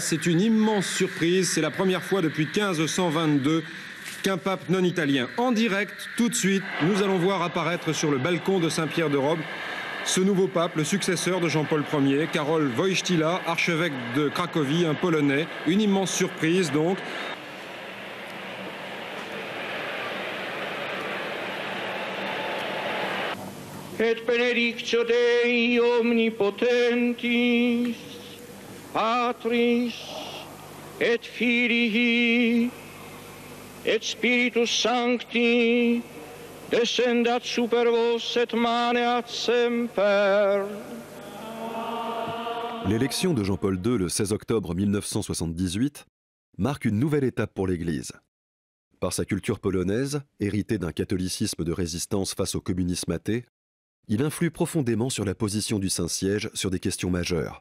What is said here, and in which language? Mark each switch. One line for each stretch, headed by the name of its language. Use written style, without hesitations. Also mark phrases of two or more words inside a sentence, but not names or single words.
French: C'est une immense surprise. C'est la première fois depuis 1522 qu'un pape non italien. En direct, tout de suite, nous allons voir apparaître sur le balcon de Saint-Pierre de Robe ce nouveau pape, le successeur de Jean-Paul Ier, Karol Wojtyła, archevêque de Cracovie, un Polonais. Une immense surprise, donc.
Latin: Et benedictio Dei omnipotentis, Patris, et Filii, et Spiritus Sancti, descendat super vos et maneat semper.
French: L'élection de Jean-Paul II le 16 octobre 1978 marque une nouvelle étape pour l'Église. Par sa culture polonaise, héritée d'un catholicisme de résistance face au communisme athée, il influe profondément sur la position du Saint-Siège sur des questions majeures.